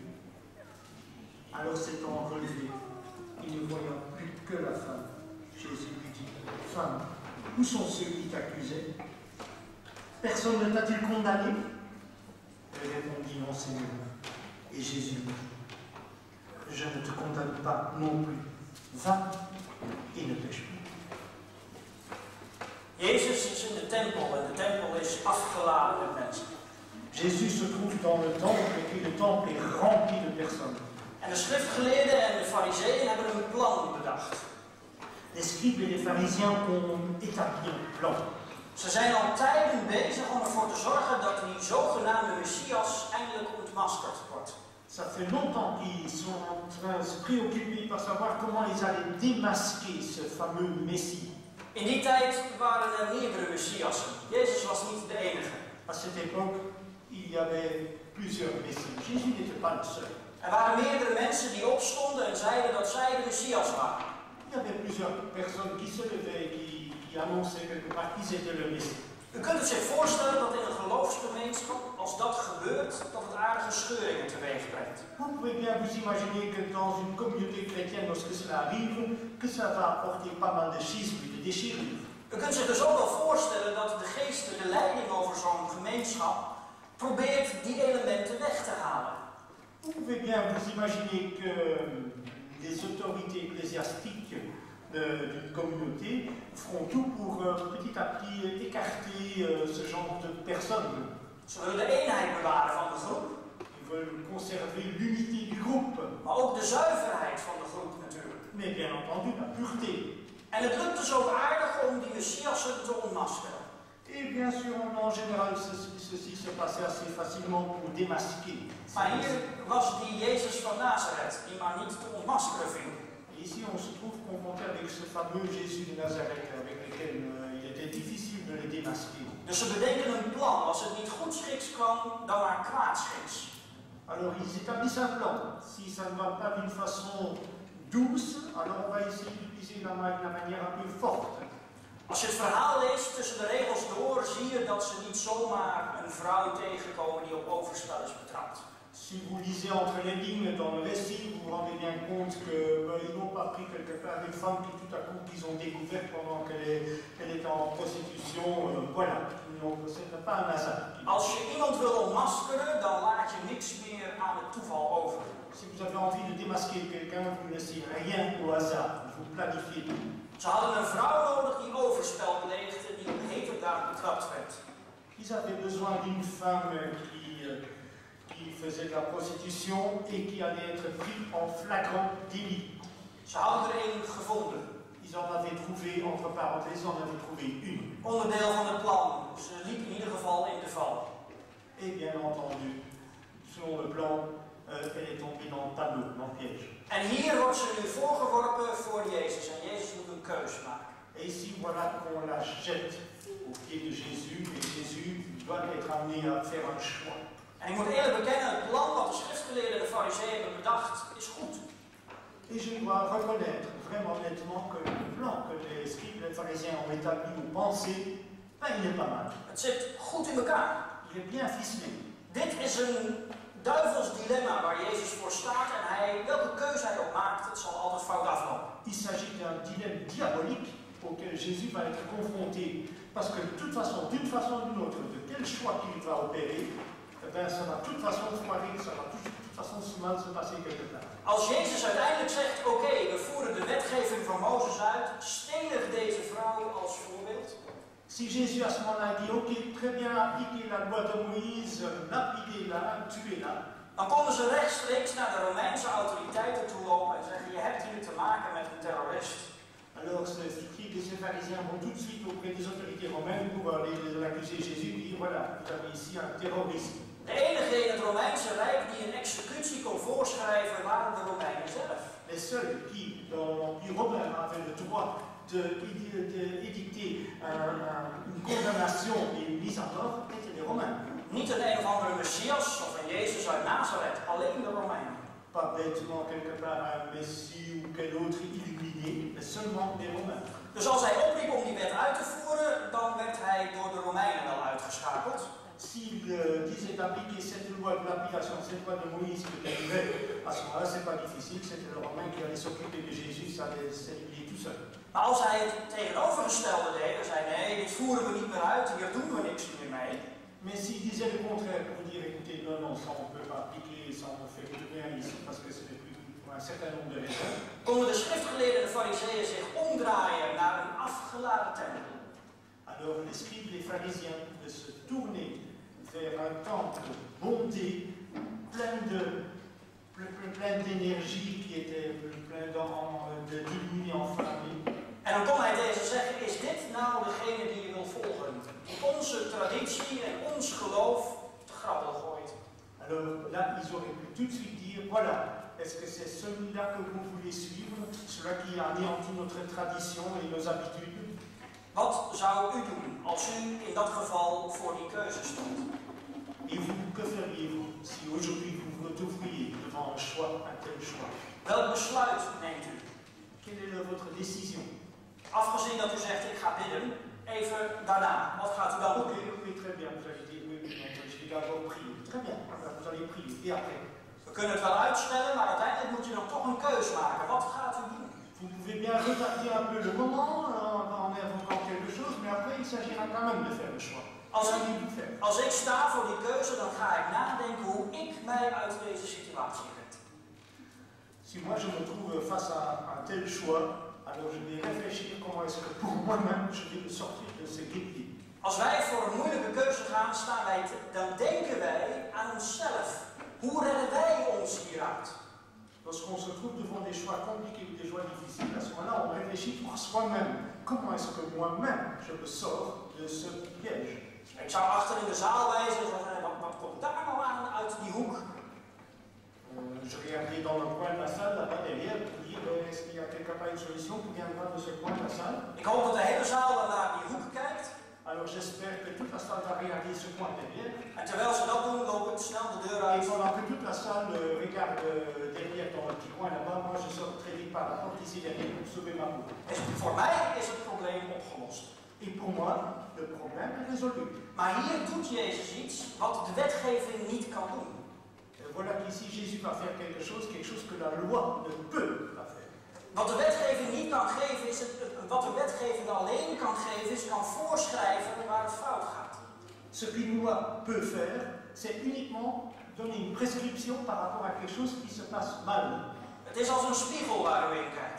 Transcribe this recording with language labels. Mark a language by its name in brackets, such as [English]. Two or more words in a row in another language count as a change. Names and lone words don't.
[French] Alors s'étant relevé, il ne voyant plus que la femme, Jésus lui dit, « Femme, où sont ceux qui t'accusaient? Personne ne t'a-t-il condamné ?» Elle répondit, « Non, Seigneur. » Et Jésus lui dit, « Je ne te condamne pas non plus. Va et ne pêche plus. » [Dutch] Jezus is in de tempel en de tempel is afgeladen met mensen. [French] Jésus se trouve dans le temple et puis le temple est rempli de personnes. [Dutch] En de schriftgeleerden en de fariseeën hebben een plan bedacht. [French] Les scribes et les pharisiens ont établi un plan. [Dutch] Ze zijn al tijden bezig om ervoor te zorgen dat die zogenaamde Messias eindelijk ontmaskerd wordt. [French] Ça fait longtemps qu'ils sont en train de se préoccuper par savoir comment ils allaient démasquer ce fameux Messie. [Dutch] In die tijd waren er meerdere Messiassen. Jezus was niet de enige. [French] À cette époque, il y avait plusieurs Messies. Jésus n'était pas le seul. [Dutch] Er waren meerdere mensen die opstonden en zeiden dat zij de Messias waren. [French] Il y avait plusieurs personnes qui se levaient et qui annonçaient quelque part qu'ils étaient le Messie. [Dutch] U kunt het zich voorstellen dat in een geloofsgemeenschap, als dat gebeurt, dat het aardige scheuringen teweeg brengt. [French] Vous pouvez bien vous imaginer que dans une communauté chrétienne, lorsque cela arrive, que ça va apporter pas mal de schismes et de déchirures. [Dutch] U kunt zich dus ook wel voorstellen dat de geestelijke leiding over zo'n gemeenschap probeert die elementen weg te halen. [French] Vous pouvez bien vous imaginer que les autorités ecclésiastiques d'une communauté feront tout pour petit à petit écarter ce genre de personnes. [Dutch] Ze willen de eenheid bewaren van de groep. [French] Ils veulent conserver l'unité du groupe. [Dutch] Maar ook de zuiverheid van de groep natuurlijk. [French] Mais bien entendu la pureté. [Dutch] En het lukt dus ook aardig om die Messiassen te ontmaskeren. [French] Et bien sûr, en général, ceci se passait assez facilement pour démasquer. [Dutch] Maar hier was die Jezus van Nazareth, die maar niet te ontmaskeren viel. [French] Et ici, on se trouve confronté avec ce fameux Jésus de Nazareth, avec lequel il était difficile de le démasquer. [Dutch] Dus ze bedenken een plan. Als het niet goed schiks kwam, dan maar kwaadschiks. [French] Alors, ils établissent un plan. Si ça ne va pas d'une façon douce, alors on va essayer d'utiliser la manière un peu forte. [Dutch] Als je het verhaal leest tussen de regels door, zie je dat ze niet zomaar een vrouw tegenkomen die op overspel is betrapt. [French] Si vous lisez entre les lignes dans le récit, vous vous rendez bien compte qu'ils n'ont pas pris quelque part une femme qui tout à coup qu'ils ont découvert pendant qu'elle était en prostitution. Voilà, ce n'est pas un hasard. [Dutch] Als je iemand wil ontmaskeren, dan laat je niks meer aan het toeval over. [French] Si vous avez envie de démasquer quelqu'un, vous ne laissez rien au hasard, vous planifiez tout. [Dutch] Ze hadden een vrouw nodig die overspel pleegde, die op heterdaad betrapt werd. [French] Ils avaient besoin d'une femme qui faisait de la prostitution et qui allait être prise en flagrant délit. [Dutch] Ze hadden er een gevonden. [French] Ils en avaient trouvé, entre parenthèses, en avaient trouvé une. [Dutch] Onderdeel van het plan. Ze liep in ieder geval in de val. [French] Et bien entendu, selon le plan, elle est tombée dans le panneau, dans le piège. [Dutch] En hier wordt ze nu voorgeworpen voor Jezus. En Jezus moet een keuze maken. [French] Et ici, voilà qu'on la jette aux pieds de Jésus, et Jésus doit être amené à faire un choix. [Dutch] En ik moet eerlijk bekennen, het plan wat de schriftgeleerden en de fariseeën hebben bedacht, is goed. [French] Et je dois reconnaître vraiment nettement que le plan que les scribes et les pharisiens ont établi ou pensé, ben, il est pas mal. [Dutch] Het zit goed in elkaar. [French] Il est bien ficelé. [Dutch] Dit is een duivels dilemma waar Jezus voor staat en welke keuze hij ook maakt, het zal altijd fout aflopen. [French] Il s'agit d'un dilemme diabolique auquel Jésus va être confronté. Parce que de toute façon, d'une façon ou d'une autre, de quel choix qu'il va opérer, eh ben, ça va de toute façon foirer, ça va de toute façon mal se passer quelque part. [Dutch] Als Jezus uiteindelijk zegt, oké, we voeren de wetgeving van Mozes uit, stenig deze vrouw als voorbeeld. [French] Si Jésus à ce moment-là dit, ok, très bien, appliquez la loi de Moïse, lapidez-la, tuez-la. [Dutch] Dan konden ze rechtstreeks naar de Romeinse autoriteiten toe lopen en zeggen, je hebt hier te maken met een terrorist. [French] Alors ces scribes et ces pharisiens vont tout de suite auprès des autorités romaines pour aller l'accuser Jésus et dire, voilà, vous avez ici un terroriste. [Dutch] De enige in het Romeinse Rijk die een executie kon voorschrijven waren de Romeinen zelf. [French] Les seuls qui, dans l'Empire romain, avaient le droit d'édicter une condamnation et une mise à tort étaient les Romains. [Dutch] Niet een of andere Messias of een Jezus uit Nazareth, alleen de Romeinen. [French] Pas bêtement quelque part un Messie ou quel autre illuminé, mais seulement des Romains. [Dutch] Dus als hij opriep om die wet uit te voeren, dan werd hij door de Romeinen wel uitgeschakeld. [French] S'il disait d'appliquer cette loi de l'application, cette loi de Moïse qui était nouvelle, à ce moment-là, c'est pas difficile, c'était le Romain qui allait s'occuper de Jésus, ça allait s'éliminer tout seul. [Dutch] Maar als hij het tegenovergestelde deed en zei nee, dit voeren we niet meer uit, hier doen we niks meer mee. [French] Mais s'il disait le contraire pour dire écoutez, non, ça on ne peut pas appliquer, ça on ne fait plus rien ici parce que c'est plus pour un certain nombre de raisons. [Dutch] Konden de schriftgeleerden en de fariseeën zich omdraaien naar een afgeladen tempel. [French] Alors les scribes, les pharisiens de se tourner vers un temple bondé, plein d'énergie qui était plein d'illuminés en flamme. [Dutch] En dan kon hij tegen zeggen, is dit nou degene die je wil volgen? Die onze traditie en ons geloof te grabbel gooit. [French] Alors là, ils auraient pu tout de suite dire, voilà, est-ce que c'est celui-là que vous voulez suivre, celui qui a anéanti notre tradition et nos habitudes? [Dutch] Wat zou u doen als u in dat geval voor die keuze stond? [French] Et vous, que feriez-vous si aujourd'hui vous vous retrouviez devant un choix, un tel choix? [Dutch] Welk besluit neemt u? [French] Quelle est votre décision? [Dutch] Afgezien dat u zegt, ik ga bidden, even daarna, wat gaat u dan doen? [French] Oui, très bien, vous allez dire, oui, je vais d'abord prier. Très bien, vous allez prier, et après? [Dutch] We kunnen het wel uitstellen, maar uiteindelijk moet je dan toch een keus maken. Wat gaat u doen? [French] Vous pouvez bien retarder un peu le moment en évoquant quelque chose, mais après il s'agira quand même de faire le choix. [Dutch] Als ik sta voor die keuze, dan ga ik nadenken hoe ik mij uit deze situatie red. [French] Si moi je me trouve face à un tel choix, alors je vais réfléchir comment est-ce que pour moi-même je vais me sortir de ce guépier. [Dutch] Als wij voor een moeilijke keuze gaan, dan denken wij aan onszelf. Hoe redden wij ons hieruit? [French] Lorsqu'on se trouve devant des choix compliqués ou des choix difficiles, à ce moment-là, on réfléchit pour soi-même. Comment est-ce que moi-même je me sors de ce piège? [Dutch] Ik zou achter in de zaal wijzen en zeggen, wat komt daar nou aan uit die hoek? [French] Je regardais dans le coin de la salle, là-bas derrière, pour dire est-ce qu'il y a quelqu'un qui a une solution qui viendra de ce coin de la salle? [Dutch] Ik hoop dat de hele zaal naar die hoek kijkt. [French] Alors j'espère que toute la salle va regarder ce coin derrière. [Dutch] En terwijl ze dat doen, loop ik snel de deur [French] Et [Dutch] uit. [French] pendant que toute la salle regarde derrière dans le petit coin là-bas, moi je sors très vite par la porte ici derrière pour sauver ma peau. [Dutch] Voor mij is het probleem opgelost. [French] Et pour moi, le problème est résolu. [Dutch] Maar hier doet Jezus iets wat de wetgeving niet kan doen. [French] Et voilà qu'ici Jésus va faire quelque chose que la loi ne peut pas faire. [Dutch] Wat de wetgeving niet kan geven, wat de wetgeving alleen kan geven, is kan voorschrijven waar het fout gaat. [French] Ce qu'une loi peut faire, c'est uniquement donner une prescription par rapport à quelque chose qui se passe mal. [Dutch] Het is als een spiegel waar u in kijkt.